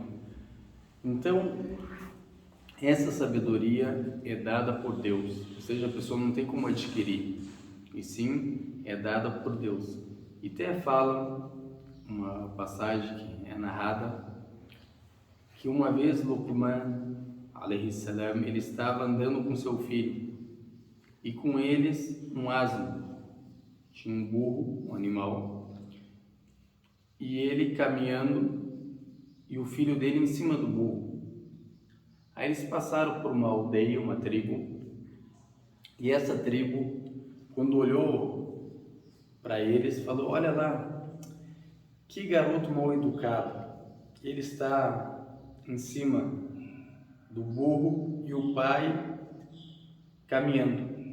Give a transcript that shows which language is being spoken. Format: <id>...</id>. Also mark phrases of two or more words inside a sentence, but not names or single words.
<pt>Então, essa sabedoria é dada por Deus, ou seja, a pessoa não tem como adquirir, e sim é dada por Deus. E até fala uma passagem que é narrada que uma vez Luqman,</pt> <ar>عليه السلام,</ar> <pt>ele estava andando com seu filho e com eles um asno, tinha um burro, um animal, e ele caminhando e o filho dele em cima do burro. Aí eles passaram por uma aldeia, uma tribo, e essa tribo, quando olhou para eles, falou: olha lá, que garoto mal educado, ele está em cima do burro e o pai caminhando.</pt>